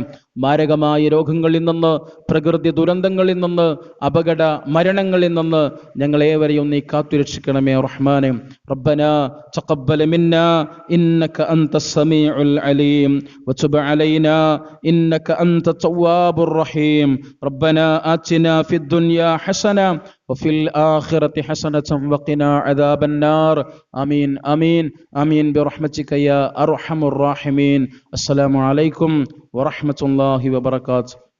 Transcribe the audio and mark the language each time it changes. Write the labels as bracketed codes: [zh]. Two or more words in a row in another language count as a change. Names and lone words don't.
[ml] മാരകമായ രോഗങ്ങളിൽ നിന്ന്, പ്രകൃതി ദുരന്തങ്ങളിൽ നിന്ന്, അപകട മരണങ്ങളിൽ നിന്ന് ഞങ്ങളേവരെയും നീ കാത്തുരക്ഷിക്കണമേ റഹ്മാനെ. [ar] ربنا تقبل منا إنك أنت السميع العليم وتب علينا إنك أنت التواب الرحيم. ربنا آتنا في الدنيا حسنة وفي الآخرة حسنة وقنا عذاب النار. آمين آمين آمين برحمتك يا أرحم الراحمين. السلام عليكم ورحمة الله وبركاته.